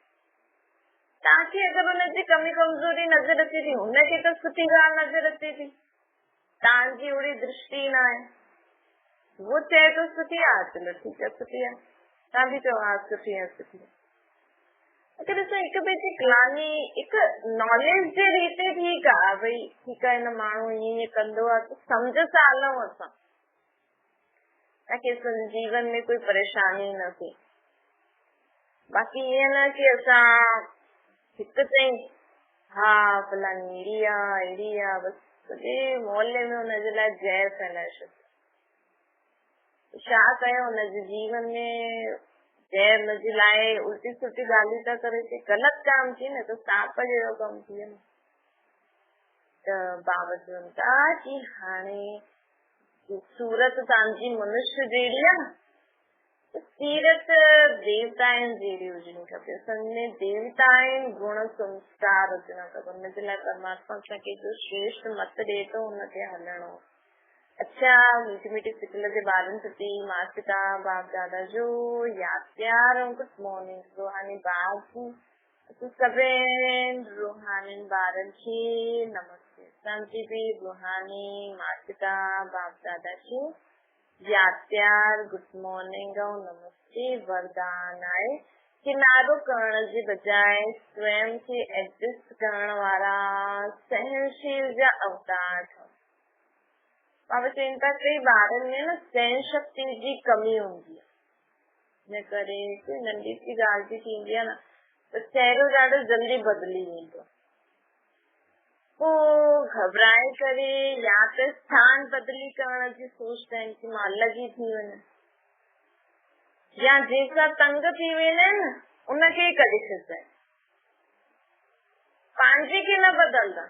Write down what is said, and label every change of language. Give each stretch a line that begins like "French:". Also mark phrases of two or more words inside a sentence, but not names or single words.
Sindhi: तव्हांखे अगरि हुनजी कमी कमज़ोरी नज़र अचे थी, हुनखे त सुठी ॻाल्हि नज़र अचे थी, तव्हांजी ओड़ी दृष्टि न आहे, वो चए तो सुठी आहे, चलो ठीकु आहे सुठी आहे, तव्हां बि चओ हा सुठी आहे सुठी आहे। अगरि असां हिकु ॿिए जी ग्लानी हिकु नॉलेज जे रीते ठीकु आहे, भई ठीकु आहे हिन माण्हू ईअं ईअं कंदो आहे त सम्झ सां हलूं असां, ताकि जीवन में कोई परेशानी न थिए। बाक़ी ईअं न की असां हिकु चई हा फलानी अहिड़ी आहे अहिड़ी आहे, बसि सॼे मोहल्ले में हुनजे लाइ जहर फैलाए छॾियो, छा कयो हुनजे जीवन में जहर हुनजे लाइ उल्टी सुल्टी ॻाल्हियूं था करे, ग़लति काम थी न, त सांप जहिड़ो कमु थी वियो। त बाबा चवनि था कि हाणे सूरत तव्हांजी मनुष्य जहिड़ी आहे न, सीरत देवता आहिनि जहिड़ी हुजणी खपे, असांजे देवता आहिनि, गुण संस्कार हुजणा खपनि, हुनजे लाइ परमात्मा असांखे जो श्रेष्ठ मत ॾे थो हुनते हलणो। अच्छा मीठी मीठी सिकल जे ॿारनि प्रति माता पिता बाप दादा जो यादि प्यार ऐं
English: good morning
Sindhi: रूहानी ॿार सभिनि रूहानी ॿारनि खे नमस्ते, असांजी बि रूहानी माता पिता बाप दादा खे यादि प्यार
English: good morning
Sindhi: ऐं नमस्ते वरदान आहे। किनारो करण जे बजाय स्वयं खे एडजस्ट करण वारा सहनशील जा अवतार ठहो। बाबा चवनि था कई ॿारनि में न सहन शक्ति जी कमी हूंदी आहे, हिन करे कोई नंढी सी ॻाल्हि बि थींदी आहे न त चहिरो ॾाढो जल्दी बदिली वेंदो, पोइ घबराए करे या त स्थान बदिली करण जी सोचता आहिनि कि मां अलॻि ई थी वञा, या जंहिंसां तंग थी वेंदा आहिनि न उनखे ई कढी छॾंदा आहिनि, पंहिंजे खे न बदलंदा।